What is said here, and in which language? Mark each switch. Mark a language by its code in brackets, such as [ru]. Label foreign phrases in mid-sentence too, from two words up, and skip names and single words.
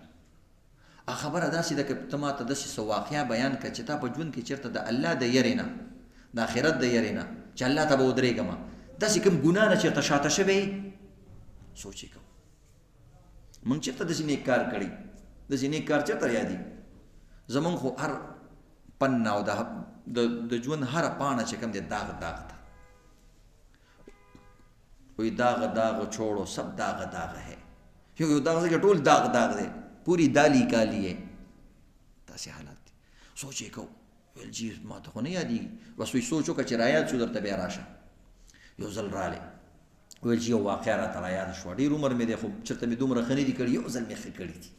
[ps] خبره داسې ده که ته ما ته داسې څه واقعه بیان کړه چې تا په ژوند کې چېرته د الله د یرې نه، د آخرت د یرې نه چې الله ته به ودرېږم، داسې کوم ګناه نه چېرته شاته شوی سوچ یې کوو. موږ چېرته داسې نیک کار کړی، داسې نیک کار چېرته یادېږي؟ زمونږ خو هر پنه او د ژوند هره پاڼه چې کوم دی داغ داغ ده. [ur] وی داغ داغ چھوڑو سب داغ داغ ہے، [ps] یو داغ سے ټول داغ داغ دی، [ur] پوری دالی کالی ہے. [ps] داسې حالات دي. سوچ یې کوو. ویل جی ما ته خو نه یادېږي. بس وایي سوچ وکړه چې رایاد شو درته بیا راشه. یو ځل رالی، ویل چې یو واقعه راته رایاده شوه، ډېر عمر مې دی خو چېرته مې دومره ښه نه دي کړي، یو ځل مې ښه کړي دي.